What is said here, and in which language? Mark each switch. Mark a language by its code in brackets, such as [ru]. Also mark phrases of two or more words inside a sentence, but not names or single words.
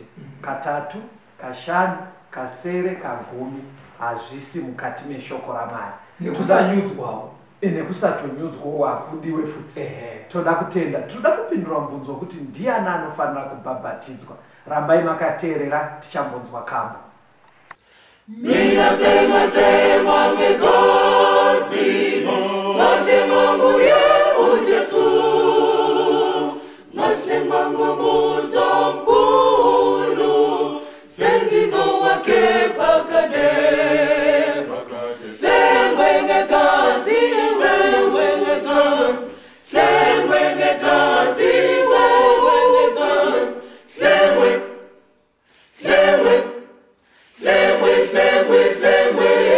[sn] Katatu, kashanu, kasere, kagumi hazvisi mukati meshoko raMwari. Nekusanyudzwawo nekusatonyudzwawo hakudiwe futi. Toda kutenda, toda kupindura mubvunzo wekuti ndiani anofanira kubhabhatidzwa. Rambai makateerera, tichambonzwa kambo. [nd] Mina sengatemwa ngegazi, ngatemwa nguye uJesu, ngatemwa ngomuso mkhulu, sengingo wakhe phakade. Hlengwe ngegazi, hlengwe ngegazi, hlengwe ngegazi, hlengwe ngegazi, hlengwe, hlengwe, hlengwe, hlengwe, hlengwe.